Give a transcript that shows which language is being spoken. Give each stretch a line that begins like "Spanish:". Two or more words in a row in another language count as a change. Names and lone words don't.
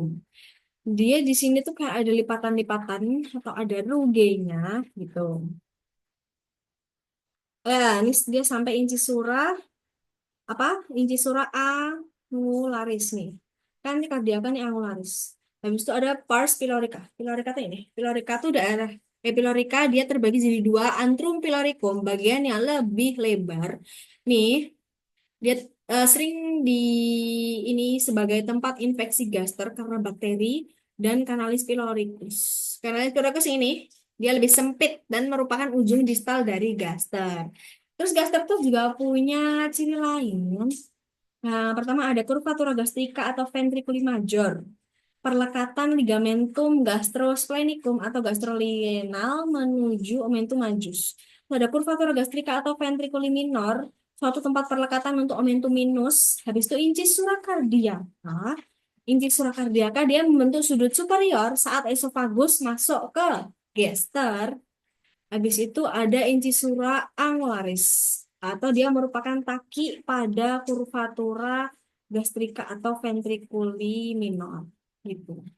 Indonesian: Dia di sini tuh kayak ada lipatan-lipatan atau ada rugenya gitu. Ini dia sampai incisura apa?
Latin: Incisura angularis
Indonesian: nih. Kan ini kardiakan nih angularis. Habis itu ada
Latin: pars pilorica.
Indonesian: Pilorica tuh ini. Pilorica tuh daerah pilorica dia terbagi jadi dua,
Latin: antrum piloricum,
Indonesian: bagian yang lebih lebar. Nih, dia sering di ini sebagai tempat infeksi gaster karena bakteri dan
Latin: kanalis piloricus. Kanalis piloricus
Indonesian: ini dia lebih sempit dan merupakan ujung distal dari gaster. Terus gaster tuh juga punya ciri lain. Nah, pertama ada
Latin: curvatura gastrika
Indonesian: atau
Latin: ventriculi major.
Indonesian: Perlekatan
Latin: ligamentum gastrosplenicum
Indonesian: atau gastrolinal menuju
Latin: omentum majus.
Indonesian: Ada
Latin: curvatura gastrika
Indonesian: atau
Latin: ventriculi minor,
Indonesian: suatu tempat perlekatan untuk
Latin: omentum minus.
Indonesian: Habis itu
Latin: incisura cardiaca. Incisura cardiaca
Indonesian: dia membentuk sudut superior saat esofagus masuk ke gester. Habis itu ada
Latin: incisura angularis
Indonesian: atau dia merupakan taki pada
Latin: curvatura gastrika
Indonesian: atau
Latin: ventriculi minor
Indonesian: gitu.